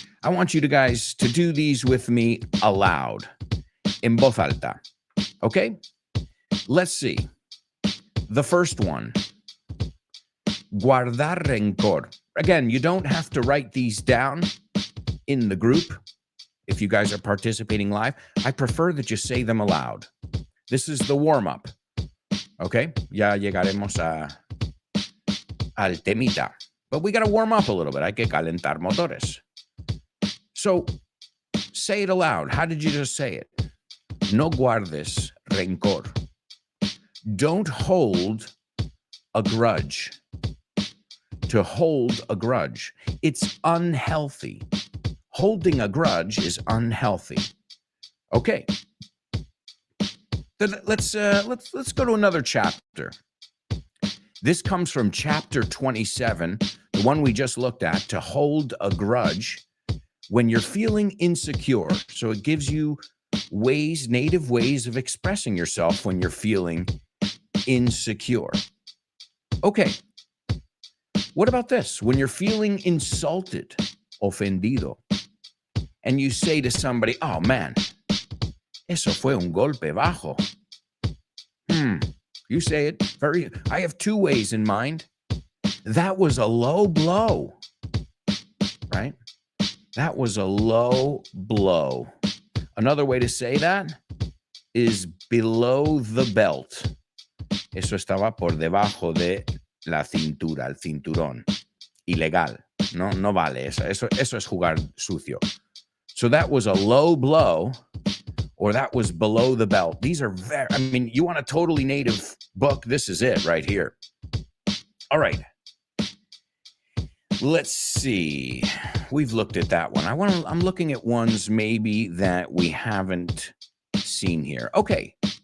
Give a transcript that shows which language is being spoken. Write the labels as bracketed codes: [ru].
[en] I want you guys to do these with me aloud, [es] en voz alta. [en] Okay? Let's see. The first one. [es] Guardar rencor. [en] Again, you don't have to write these down in the group if you guys are participating live. I prefer that you say them aloud. This is the warm-up. Okay? [es] Ya llegaremos al temita. [en] But we got to warm up a little bit. [es] Hay que calentar motores. [en] So, say it aloud. How did you just say it? [es] No guardes rencor. [en] Don't hold a grudge. To hold a grudge. It's unhealthy. Holding a grudge is unhealthy. Okay. Then let's go to another chapter. This comes from chapter 27, the one we just looked at, to hold a grudge when you're feeling insecure. So it gives you native ways of expressing yourself when you're feeling insecure. Okay. What about this? When you're feeling insulted, ofendido, and you say to somebody, oh man, [es] eso fue un golpe bajo. [en] You say it I have two ways in mind. That was a low blow, right? That was a low blow. Another way to say that is below the belt. [es] Eso estaba por debajo de la cintura, el cinturón. Ilegal. No vale eso. Eso es jugar sucio. [en] So that was a low blow, or that was below the belt. These are you want a totally native book, this is it right here. All right. Let's see. We've looked at that one. I'm looking at ones maybe that we haven't seen here. Okay.